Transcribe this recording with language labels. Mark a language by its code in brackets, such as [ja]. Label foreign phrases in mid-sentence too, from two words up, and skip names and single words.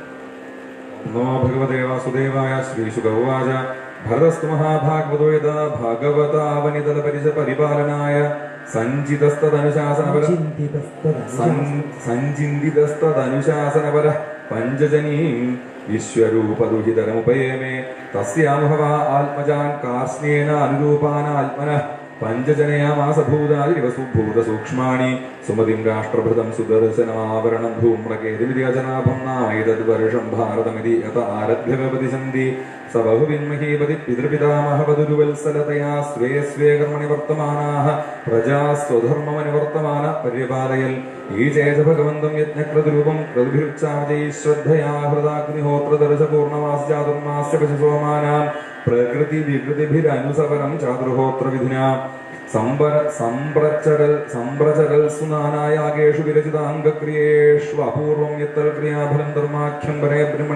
[sa] നമോ ഭഗവതേ വാസുദേവായ ശ്രീശുകൗവാച ഭരതസ്തു മഹാഭാഗവതോ യഥാ ഭാഗവതാവനിതല പരിപാലനായ സഞ്ചിന്തിതസ്തദനുശാസനപര പഞ്ചജനീം വിശ്വരൂപദുഹിതരമുപയേമേ തസ്യാനുഭവ ആത്മജാൻ കാർസ്നേന അനുരൂപാനാത്മനഃ പഞ്ചജനയാമാസഭൂതാദിവസുഭൂതസൂക്ഷ്മാണി സുമതിം രാഷ്ട്രഭൃതം സുദർശനമാവരണം ധൂമ്രകേതുമിതി അജനാഭം നാമൈതദ്വർഷം ഭാരതമിതി യത ആരഭ്യ വ്യപതിശന്തി स बहुविन्महीपति पितृपितामहवधुरुवत्सलतया स्वे स्वे कर्मणि वर्तमानाः प्रजा स्वधर्ममनुवर्तमान पर्यपालयൽ ഈ ചേത ഭഗവന്തം യജ്ഞക്രതുരൂപം ക്രതുഭിരുച്ചാമജൈ ശ്രദ്ധയാ ഹൃദാഗ്നിഹോത്രദർശപൂർണമാസ്യാതുർമാസ്യ പശുസോമാനാം പ്രകൃതി വികൃതിഭിരനുസവരം ചാതുർഹോത്ര വിധിനാ സംപ്രചരൽ സുനാനായാഗേഷു വിരചിതാംഗക്രിയേഷു അപൂർവം യത്തൽ ക്രിയാഫലം ധർമാഖ്യം പരേ ബ്രഹ്മണി